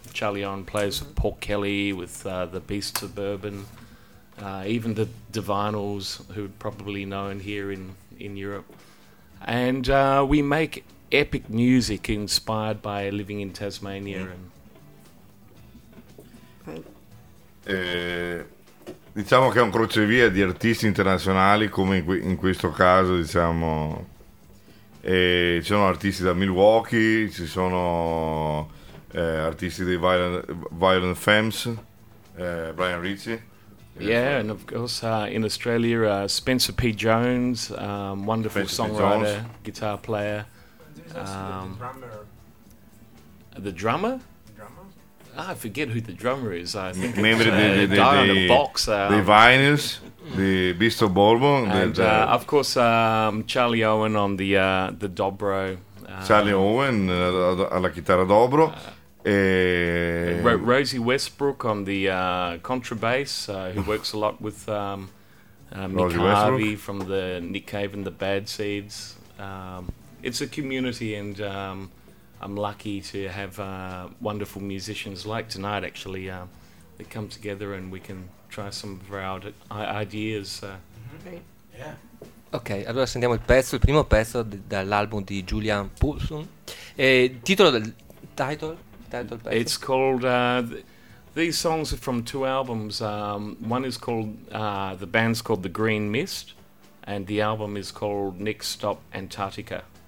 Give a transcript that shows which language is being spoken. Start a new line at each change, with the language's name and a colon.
English: Charlie Owen plays with Paul Kelly, with the Beasts of Bourbon, even the Divinals, who are probably known here in Europe. And we make epic music inspired by living in Tasmania. Mm. And
Italian: diciamo che è un crocevia di artisti internazionali, come in questo caso, diciamo. E ci sono artisti da Milwaukee, ci sono artisti dei Violent Femmes, Brian Ritchie.
English: Yeah, and of course in Australia, Spencer P. Jones, wonderful Spencer songwriter, guitar player. The drummer? Ah, I forget who the drummer is. I think
Italian: membri
English: it's the guy in a box. The Vinyls. The Beast of Bourbon. And of course, Charlie Owen on the dobro.
Italian: Charlie Owen alla chitarra dobro.
English: Rosie Westbrook on the contrabass, who works a lot with Mick Harvey from the Nick Cave and the Bad Seeds. It's a community, and I'm lucky to have wonderful musicians like tonight, actually, that come together and we can try some of our ideas.
Italian: Ok, allora sentiamo il pezzo, il primo pezzo dall'album di Julian Poulson.
English: Title pezzo? It's called these songs are from two albums. One is called the band's called The Green Mist, and the album is called Next Stop Antarctica.